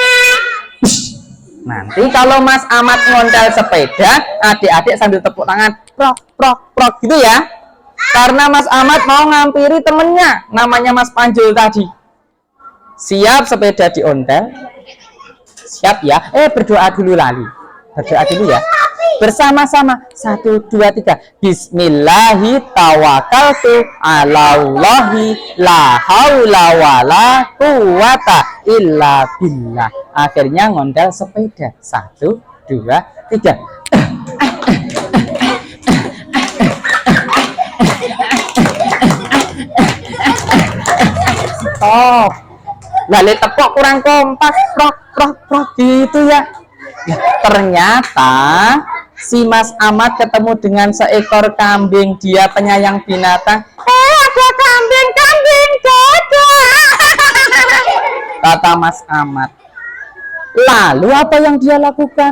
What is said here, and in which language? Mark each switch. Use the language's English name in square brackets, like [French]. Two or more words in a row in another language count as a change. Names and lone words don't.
[Indonesian] Nanti kalau Mas Ahmad ngontel sepeda, adik-adik sambil tepuk tangan, prok, prok, prok gitu ya. Karena Mas Ahmad mau ngampiri temennya, namanya Mas Panjul tadi. Siap sepeda diontel. Siap ya. Berdoa dulu lali. Berdoa dulu ya. Bersama-sama. 1, 2, 3. [Arabic] بسم الله توكلت على الله لا حول ولا قوة إلا بالله. [Indonesian] Akhirnya ngondel sepeda. 1, 2, 3. Oh, lali tepok kurang kompak, prok prok prok gitu ya. Ternyata si Mas Ahmad ketemu dengan seekor kambing. Dia penyayang binatang. ada kambing gagak, kata Mas Ahmad. Lalu apa yang dia lakukan?